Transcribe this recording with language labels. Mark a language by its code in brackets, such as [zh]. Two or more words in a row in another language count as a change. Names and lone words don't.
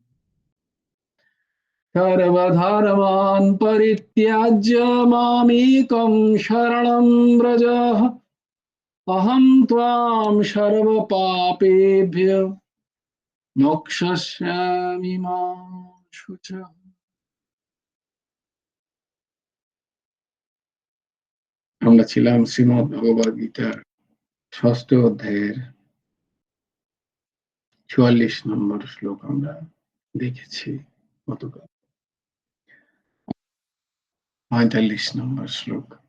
[sa] सर्वधर्मान् परित्याज्य मामेकं शरणं व्रज अहं त्वां सर्वपापेभ्यो मोक्षयिष्यामि मा शुचः। [bn] আমরা ছিলাম শ্রীমদ্ ভগবদ গীতার ৬ষ্ঠ অধ্যায়ের ৪৪ নম্বর শ্লোক আমরা দেখেছি গতকাল। ৪৫ নম্বর শ্লোক।